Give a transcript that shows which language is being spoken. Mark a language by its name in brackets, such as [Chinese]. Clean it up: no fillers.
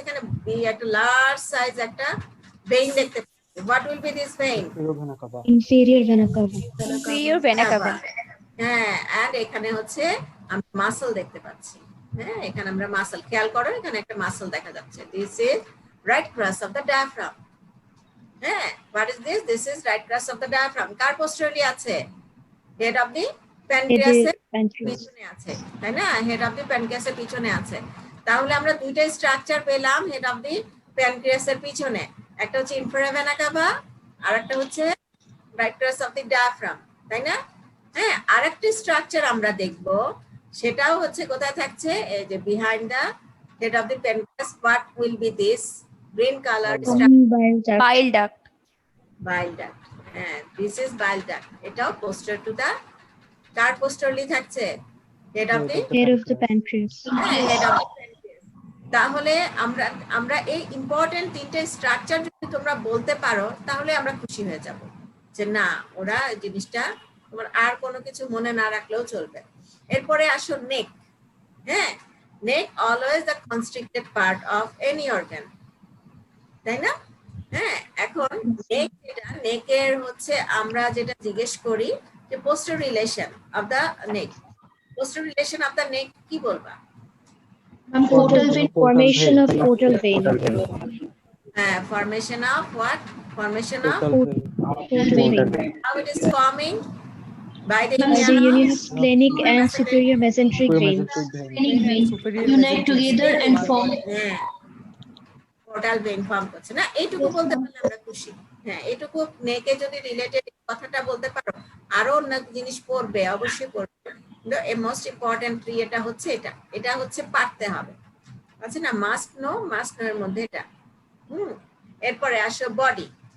[Bangla] এখানে একটা large size একটা ভেইন দেখতে পাচ্ছি। [English] What will be this vein? Superior vena cava. Inferior vena cava. Superior vena cava. [Bangla] হ্যাঁ, এন্ড এখানে হচ্ছে আমরা মাসল দেখতে পাচ্ছি। হ্যাঁ, এখানে আমরা মাসল, খেয়াল করো এখানে একটা মাসল দেখা যাচ্ছে। [English] This is right crest of the diaphragm. হ্যাঁ, what is this? This is right crest of the diaphragm. [Bangla] Car [English] Posteriorly আছে? Head of the প্যানক্রিয়াসের Pancreas. [Bangla] পিছনে আছে, তাই না? হেড অফ দি প্যানক্রিয়াসের পিছনে আছে। তাহলে আমরা দুইটা স্ট্রাকচার পেলাম হেড অফ দি প্যানক্রিয়াসের পিছনে, একটা হচ্ছে ইনফেরিয়র ভেনা কাভা আর একটা হচ্ছে রাইট ক্রাস অফ দি ডায়াফ্রাম, তাই না? হ্যাঁ, আরেকটি স্ট্রাকচার আমরা দেখব, সেটাও হচ্ছে কোথায় থাকছে? [English] এই যে behind the head of the pancreas. What will be this green colour Common bile duct. Bile duct. bile duct? হ্যাঁ, this is bile duct. [Bangla] এটাও [English] posterior to the, কার posteriorly থাকছে? Head of the, Head of the pancreas. Head of the pancreas. [Bangla] তাহলে আমরা আমরা এই important তিনটে structure যদি তোমরা বলতে পারো তাহলে আমরা খুশি হয়ে যাব, যে না ওরা জিনিসটা তোমার আর কোনো কিছু মনে না রাখলেও চলবে। এরপরে আসো নেক। [English] হ্যাঁ, neck always the constricted part of any organ, [Bangla] তাই না? হ্যাঁ, এখন নেক যেটা, নেকের হচ্ছে আমরা যেটা জিজ্ঞেস করি যে poster relation of the neck. [English] posterior relation of the neck [Bangla] কি বলবা? [English] Ma'am, portal vein. Formation of portal vein. হ্যাঁ, formation of what? Formation of, Portal vein. how it is forming? By the By the union of splenic and superior mesenteric Superior veins. mesenteric vein. Splenic vein unite together and form [Bangla] হ্যাঁ, portal vein form করছে না, এইটুকু বলতে পারলে আমরা খুশি। হ্যাঁ, এইটুকু নেকে যদি রিলেটেড কথাটা বলতে পারো, আরো অন্য জিনিস পড়বে, অবশ্যই পড়বে, কিন্তু মোস্ট ইম্পর্টেন্ট এটা হচ্ছে এটা হচ্ছে পারতে হবে, আছে না? [English] must know, must know [Bangla] এর মধ্যে এটা। এরপরে আসো বডি।